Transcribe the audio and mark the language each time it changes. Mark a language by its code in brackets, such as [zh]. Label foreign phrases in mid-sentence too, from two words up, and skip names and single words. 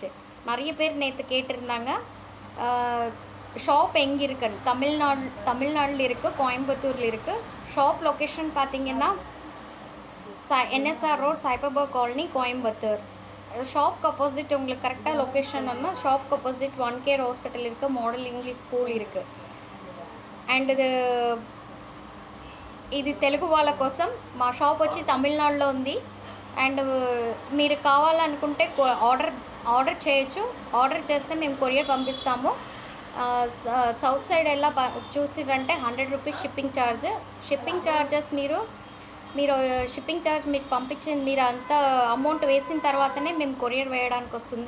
[ta] நிறைய பேர் நேற்று கேட்டிருந்தாங்க ஷாப் எங்கே இருக்குன்னு. தமிழ்நாட்டில் இருக்குது, கோயம்புத்தூரில் இருக்குது. [en] shop location [ta] பார்த்தீங்கன்னா NSR ரோட், சைபர்பர்க் காலனி, கோயம்புத்தூர். [en] shopக்கு opposite [ta] உங்களுக்கு கரெக்டாக லொக்கேஷன்னா [en] shopக்கு opposite [ta] 1K ஹாஸ்பிட்டல் இருக்குது, மாடல் இங்கிலீஷ் ஸ்கூல் இருக்குது. [te] అండ్ ఇది తెలుగు వాళ్ళ కోసం మా షాప్ వచ్చి తమిళనాడులో ఉంది. అండ్ మీరు కావాలనుకుంటే ఆర్డర్ చేయొచ్చు. ఆర్డర్ చేస్తే మేము కొరియర్ పంపిస్తాము. సౌత్ సైడ్ ఎలా చూసిరంటే 100 [en] rupees shipping charges [te] మీరు [en] shipping charge [te] మీకు పంపించింది మీరు అంత అమౌంట్ వేసిన తర్వాతనే మేము కొరియర్ వేయడానికి వస్తుంది.